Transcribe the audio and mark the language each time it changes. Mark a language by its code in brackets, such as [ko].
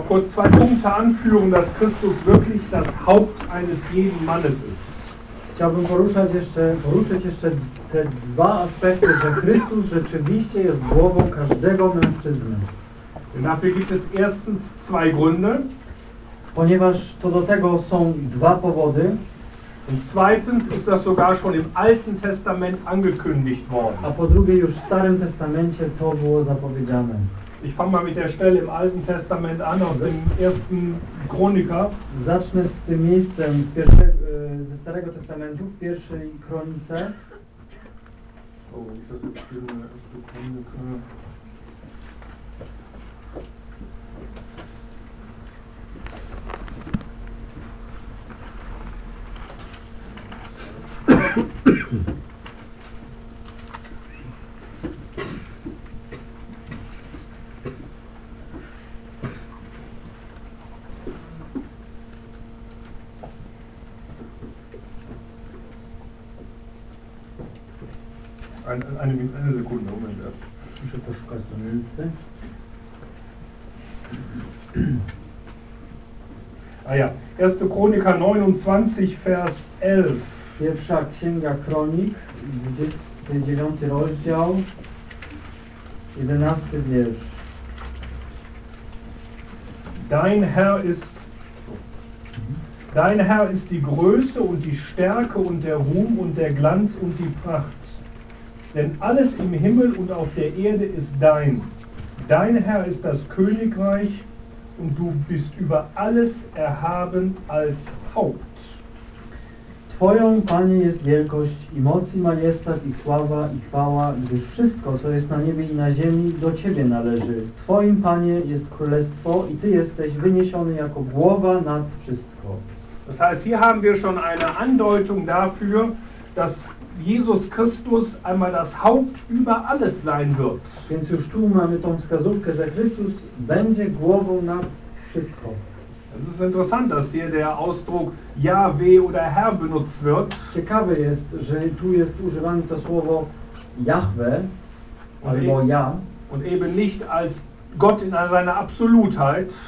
[de] Zwei Punkte anführen, dass Christus wirklich das Haupt eines jeden Mannes ist. [pl] Chciałbym poruszyć jeszcze te dwa aspekty, że Chrystus rzeczywiście jest głową każdego mężczyzny. [de] Dafür gibt es erstens zwei Gründe. [pl] Ponieważ co do tego są dwa powody. [de] Und zweitens ist das sogar schon im Alten Testament angekündigt worden. [pl] A po drugie już w Starym Testamencie to było zapowiedziane. [de] Ich fange mal mit der Stelle im Alten Testament an, aus dem ersten Chroniker. [pl] Zacznę z tym miejscem ze Starego Testamentu, w pierwszej Kronice. [de] Oh, ich lasse jetzt hier eine erste Chronike. Eine Sekunde, Moment erst. [pl] Muszę poszukać to miejsce. [de] Ah ja, 1. Chronika 29, Vers 11. [pl] Pierwsza Księga Kronik, 29 rozdział, 11 wiersz. [de] Dein Herr ist die Größe und die Stärke und der Ruhm und der Glanz und die Pracht. Denn alles im Himmel und auf der Erde ist dein. Dein Herr ist das Königreich und du bist über alles erhaben als Haupt. [pl] Twoją, Panie, jest wielkość i moc i majestat i sława i chwała, gdyż wszystko, co jest na niebie i na ziemi, do Ciebie należy. Twoim, Panie, jest królestwo i Ty jesteś wyniesiony jako głowa nad wszystko. [de] Das heißt, hier haben wir schon eine Andeutung dafür, dass Jesus Christus einmal das Haupt über alles sein wird. [pl] Więc już tu mamy tą wskazówkę, że Chrystus będzie głową nad wszystko. [de] Es ist interessant, dass hier der Ausdruck Jahwe oder Herr benutzt wird. [pl] Ciekawe jest, że tu jest używane to słowo Jahwe albo Ja. [de] Und eben nicht als Gott in seiner Absolutheit.